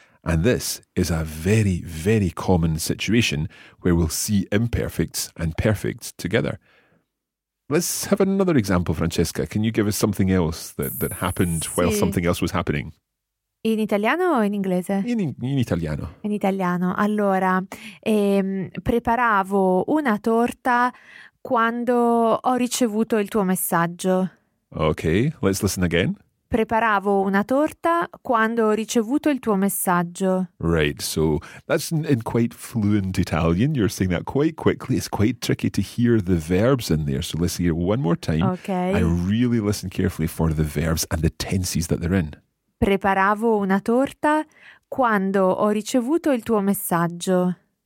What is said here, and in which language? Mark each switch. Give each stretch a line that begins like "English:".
English: And this is a very, very common situation where we'll see imperfects and perfects together. Let's have another example, Francesca. Can you give us something else that happened while something else was happening?
Italian: In italiano o in inglese? In italiano. In italiano. Allora, preparavo una torta quando ho ricevuto il tuo messaggio.
English: Ok, let's listen again.
Italian: Preparavo una torta quando ho ricevuto il tuo messaggio.
English: Right, so that's in quite fluent Italian. You're saying that quite quickly. It's quite tricky to hear the verbs in there. So let's hear it one more time. Okay. I really listen carefully for the verbs and the tenses that they're in.
Italian: Preparavo una torta quando ho ricevuto il tuo messaggio.